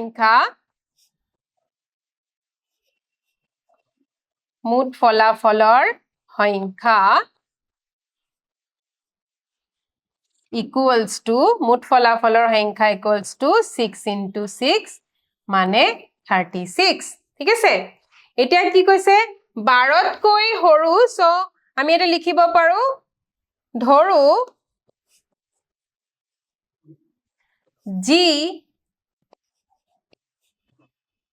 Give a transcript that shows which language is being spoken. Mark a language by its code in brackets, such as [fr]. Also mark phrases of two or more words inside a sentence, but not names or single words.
[as] সংখ্যা [en] equals to [as] মুঠ ফলাফলৰ সংখ্যা [en] equals to [as] 6 into 6 মানে 36 ঠিক আছে এতিয়া কি কৈছে 12তকৈ সৰু সো আমি এটা লিখিব পাৰো ধৰো জি